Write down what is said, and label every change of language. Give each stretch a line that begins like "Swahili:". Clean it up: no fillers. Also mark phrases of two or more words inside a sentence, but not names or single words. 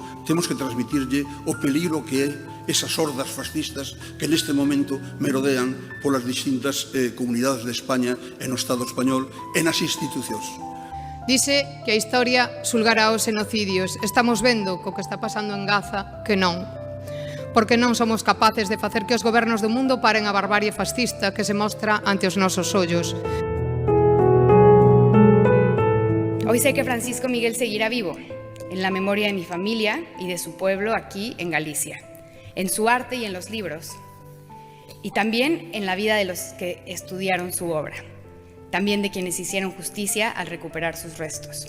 Galician: Temos que transmitirlle o peligro que é esas hordas fascistas que neste momento merodean polas distintas comunidades de España e no Estado español e nas institucións. Dice que a historia xulgará os xenocidios. Estamos vendo co que está pasando en Gaza que non. Porque non somos capaces de facer que os gobernos do mundo paren a barbarie fascista que se mostra ante os nosos ollos.
Spanish: Hoy sé que Francisco Miguel seguirá vivo, en la memoria de mi familia y de su pueblo aquí en Galicia, en su arte y en los libros, y también en la vida de los que estudiaron su obra, también de quienes hicieron justicia al recuperar sus restos.